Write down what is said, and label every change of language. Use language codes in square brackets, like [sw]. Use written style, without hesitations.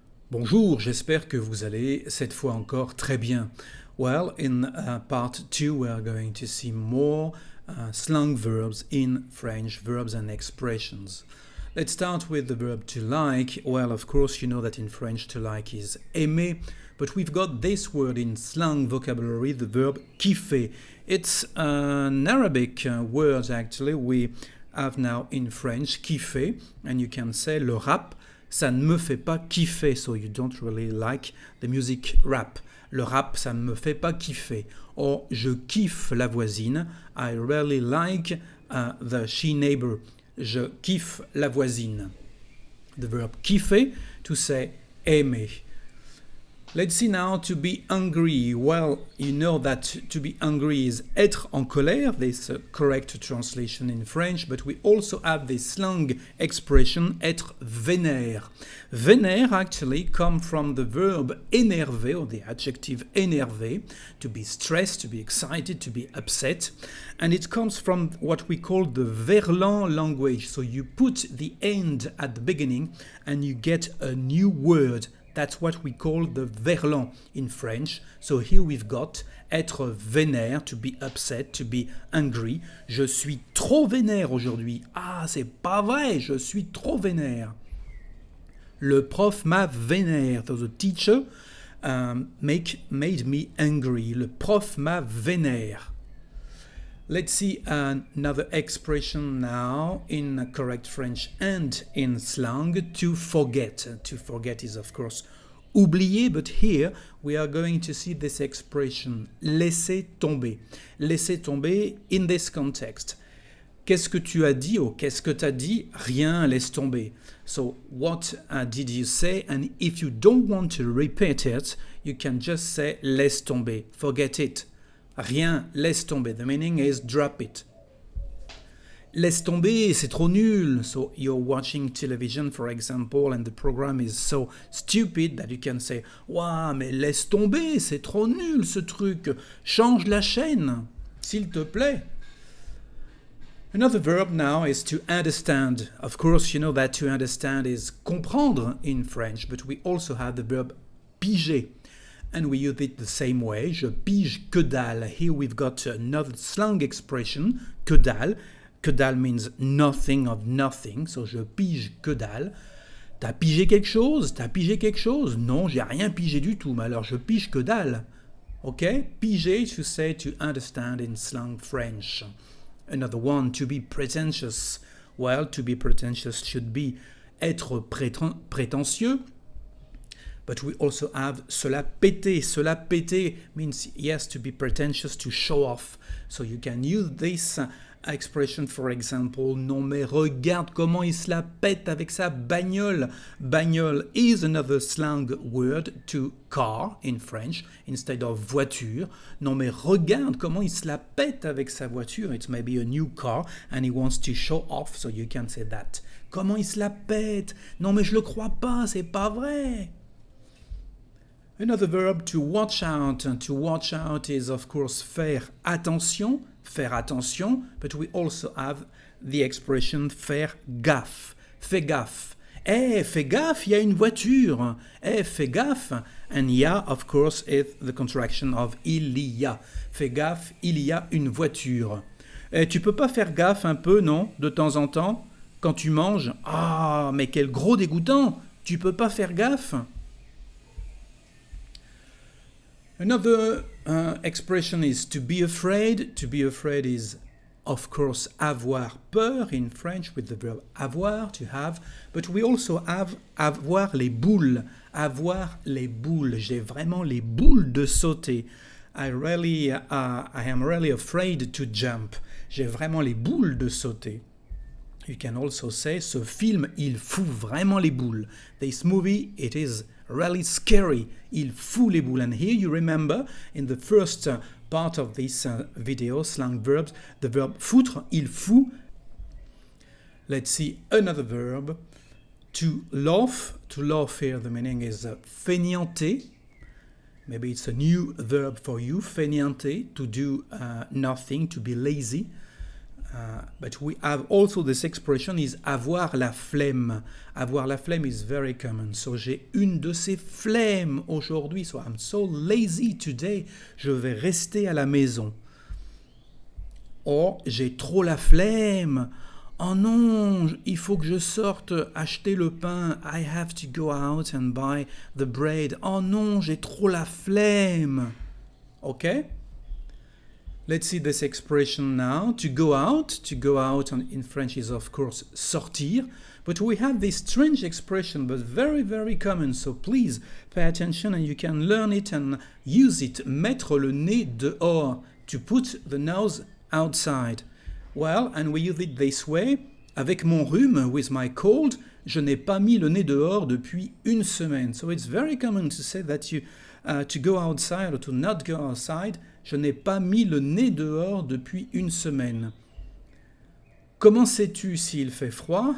[fr] Bonjour, j'espère que vous allez cette fois encore très bien. [en] Well, in part 2 we are going to see more slang verbs in French, verbs and expressions. Let's start with the verb to like. Well, of course, you know that in French to like is aimer, but we've got this word in slang vocabulary, the verb kiffer. It's an Arabic word actually we have now in French, kiffer, and you can say [fr] le rap, ça ne me fait pas kiffer, [en] so you don't really like the music rap. [fr] Le rap, ça ne me fait pas kiffer. Or, je kiffe la voisine. [en] I really like the she neighbor. [fr] Je kiffe la voisine. [en] The verb kiffer, to say aimer. Let's see now to be angry. Well, you know that to be angry is être en colère, this correct translation in French, but we also have this slang expression, être vénère. Vénère actually come from the verb énervé, or the adjective énervé, to be stressed, to be excited, to be upset, and it comes from what we call the verlan language. So you put the end at the beginning and you get a new word. That's what we call the verlan in French. So here we've got être vénère, to be upset, to be angry. [fr] Je suis trop vénère aujourd'hui. Ah, c'est pas vrai, je suis trop vénère. Le prof m'a vénère. [en] So the teacher made me angry. [fr] Le prof m'a vénère. [en] Let's see another expression now in correct French and in slang, to forget. To forget is of course oublier, but here we are going to see this expression, laisser tomber. [fr] Laisser tomber [en] in this context. [fr] Qu'est-ce que tu as dit? Ou qu'est-ce que t'as dit? Rien, laisse tomber. [en] So what did you say? And if you don't want to repeat it, you can just say laisse tomber, forget it. [fr] Rien, laisse tomber. [en] The meaning is drop it. [fr] Laisse tomber, c'est trop nul. [en] So you're watching television, for example, and the program is so stupid that you can say, [fr] Ouah, mais laisse tomber, c'est trop nul ce truc. Change la chaîne, s'il te plaît. [en] Another verb now is to understand. Of course, you know that to understand is comprendre in French, but we also have the verb piger. And we use it the same way. [fr] Je pige que dalle. [en] Here we've got another slang expression, que dalle. Que dalle means nothing of nothing. [fr] So je pige que dalle. T'as pigé quelque chose? T'as pigé quelque chose? Non, j'ai rien pigé du tout. Mais alors je pige que dalle. [en] Okay? Piger, to say to understand in slang French. Another one, to be pretentious. Well, to be pretentious should be être prétentieux. But we also have cela péter. Cela péter means, yes, to be pretentious, to show off. So you can use this expression, for example, [fr] non mais regarde comment il se la pète avec sa bagnole. [en] Bagnole is another slang word to car in French, instead of voiture. [fr] Non mais regarde comment il se la pète avec sa voiture. [en] It's maybe a new car and he wants to show off, so you can say that. [fr] Comment il se la pète? Non mais je le crois pas, c'est pas vrai. [en] Another verb, to watch out. To watch out is, of course, faire attention, but we also have the expression faire gaffe. [fr] Fais gaffe. Fais gaffe, il y a une voiture. Fais gaffe. [en] And ya, of course, is the contraction of il y a. [fr] Fais gaffe, il y a une voiture. Tu peux pas faire gaffe un peu, non, de temps en temps, quand tu manges? Ah, mais quel gros dégoûtant. Tu peux pas faire gaffe? [en] Another expression is to be afraid. To be afraid is, of course, avoir peur in French with the verb avoir, to have. But we also have [fr] avoir les boules. Avoir les boules. J'ai vraiment les boules de sauter. [en] I am really afraid to jump. [fr] J'ai vraiment les boules de sauter. [en] You can also say, [fr] ce film, il fout vraiment les boules. [en] This movie, it is really scary. [fr] Il fout les boules. [en] And here you remember, in the first part of this video, slang verbs, the verb foutre, il fout. Let's see another verb. To laugh. To laugh here, the meaning is fainéanter. Maybe it's a new verb for you, fainéanter, to do nothing, to be lazy. but we have also this expression is avoir la flemme. Avoir la flemme is very common. [fr] So j'ai une de ces flemmes aujourd'hui. [en] So I'm so lazy today. [fr] Je vais rester à la maison. Or j'ai trop la flemme. Oh non, il faut que je sorte acheter le pain. [en] I have to go out and buy the bread. [fr] Oh non, j'ai trop la flemme. [en] Okay? Let's see this expression now. To go out in French is of course sortir. But we have this strange expression, but very, very common. So please pay attention and you can learn it and use it. [fr] Mettre le nez dehors. [en] To put the nose outside. Well, and we use it this way. [fr] Avec mon rhume, [en] with my cold, [fr] je n'ai pas mis le nez dehors depuis une semaine. [en] So it's very common to say that you to go outside or to not go outside. [fr] Je n'ai pas mis le nez dehors depuis une semaine. Comment sais-tu s'il fait froid?